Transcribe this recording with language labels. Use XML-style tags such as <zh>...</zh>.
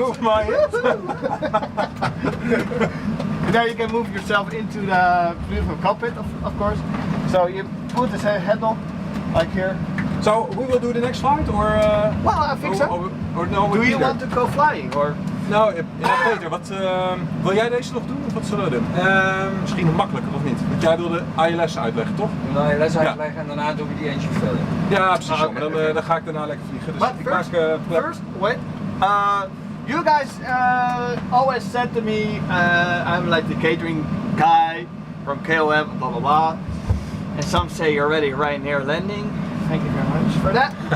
<en>move my hips. There you can move yourself into the beautiful cockpit, of course. So you put this handle like here. So we will do the next flight, or Well, I think so. Or no? Do you want to go flying or?</en> <nl>Nou, ja, Peter, wil jij deze nog doen of wat zullen we doen? Misschien makkelijker of niet? Want jij wilde ILS uitleggen, toch? Nou, les uitleggen en daarna doen we die engine failure. Ja, precies. Ah, zo. oké, Maar oké. dan ga ik daarna lekker vliegen. Dus</nl> <en>But</en> <nl>ik maak</nl> <en>first, wait. You guys always said to me, I'm like the catering guy from KOM, blah blah blah. And some say you're already right near landing. Thank you very much for that.</en>